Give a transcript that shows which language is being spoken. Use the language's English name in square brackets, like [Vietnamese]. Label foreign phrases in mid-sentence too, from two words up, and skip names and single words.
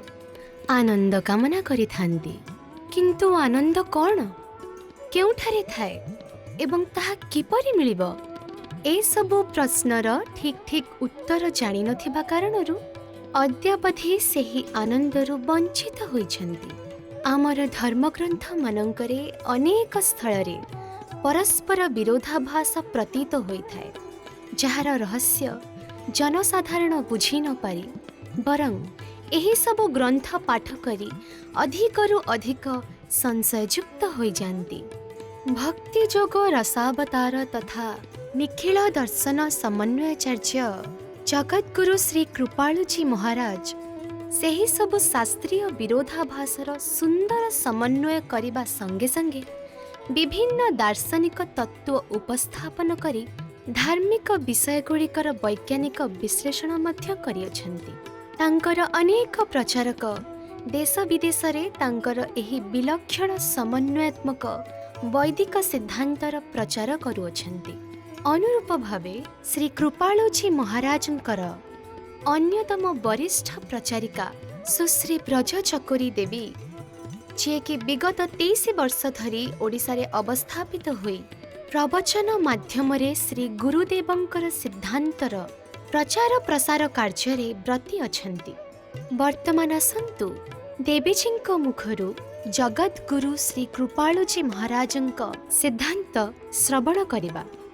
[Odia] ଆନନ୍ଦ କାମନା କରିଥାନ୍ତି, କିନ୍ତୁ ଆନନ୍ଦ କଉଣ, କେଉଁଠାରେ ଥାଏ ଏବଂ ତାହା କିପରି ମିଳିବ? ଏ ସବୁ ପ୍ରଶ୍ନର ଠିକ ଠିକ ଉତ୍ତର ଜାଣି ନଥିବା କାରଣରୁ ଅଦ୍ୟାବଧି ସେହି ଆନନ୍ଦରୁ ବଞ୍ଚିତ ହେଉଛନ୍ତି। ଆମର ଧର୍ମଗ୍ରନ୍ଥ ମାନଙ୍କରେ ଅନେକ ସ୍ଥଳରେ ପରସ୍ପର ବିରୋଧାଭାସ ପ୍ରତୀତ ହେଉଥାଏ, ଯାହାର ରହସ୍ୟ ଜନସାଧାରଣ ବୁଝି ନ ପାରି ବରଂ ଏହି ସବୁ ଗ୍ରନ୍ଥ ପାଠ କରି ଅଧିକରୁ ଅଧିକ ସଂଶୟଯୁକ୍ତ ହୋଇ ଯାଆନ୍ତି। ଭକ୍ତି ଯୋଗ ରସାବତାର ତଥା ନିଖିଳ ଦର୍ଶନ ସମନ୍ୱୟାଚାର୍ଯ୍ୟ ଜଗଦ୍‌ଗୁରୁ ଶ୍ରୀ କୃପାଳୁଜୀ ମହାରାଜ ସେହି ସବୁ ଶାସ୍ତ୍ରୀୟ ବିରୋଧାଭାସର ସୁନ୍ଦର ସମନ୍ୱୟ କରିବା ସଙ୍ଗେ ସଙ୍ଗେ ବିଭିନ୍ନ ଦାର୍ଶନିକ ତତ୍ତ୍ୱ ଉପସ୍ଥାପନ କରି ଧାର୍ମିକ ବିଷୟଗୁଡ଼ିକର ବୈଜ୍ଞାନିକ ବିଶ୍ଳେଷଣ ମଧ୍ୟ କରିଅଛନ୍ତି। ତାଙ୍କର ଅନେକ ପ୍ରଚାରକ ଦେଶ ବିଦେଶ ରେ ତାଙ୍କର ଏହି ବିଲକ୍ଷଣ ସମନ୍ୱୟାତ୍ମକ ବୈଦିକ ସିଦ୍ଧାନ୍ତର ପ୍ରଚାର କରୁଅଛନ୍ତି। ଅନୁରୂପ ଭାବେ ଶ୍ରୀ କୃପାଳୁଜୀ ମହାରାଜଙ୍କର ଅନ୍ୟତମ ବରିଷ୍ଠ ପ୍ରଚାରିକା ସୁଶ୍ରୀ ବ୍ରଜ ଚକୋରୀ ଦେବୀ, ଯେ କି ବିଗତ 23 ବର୍ଷ ଧରି ଓଡ଼ିଶା ରେ ଅବସ୍ଥାପିତ ହୋଇ ପ୍ରବଚନ ମାଧ୍ୟମରେ ଶ୍ରୀ ଗୁରୁଦେବଙ୍କର ସିଦ୍ଧାନ୍ତର ପ୍ରଚାର ପ୍ରସାର କାର୍ଯ୍ୟ ବ୍ରତୀ ଅଛନ୍ତି। ବର୍ତ୍ତମାନ ଶୁଣନ୍ତୁ ଦେବୀଜୀଙ୍କ ମୁଖରୁ ଜଗଦ୍‌ଗୁରୁ ଶ୍ରୀ କୃପାଳୁଜୀ ମହାରାଜଙ୍କ ସିଦ୍ଧାନ୍ତ ଶ୍ରବଣ କରିବା।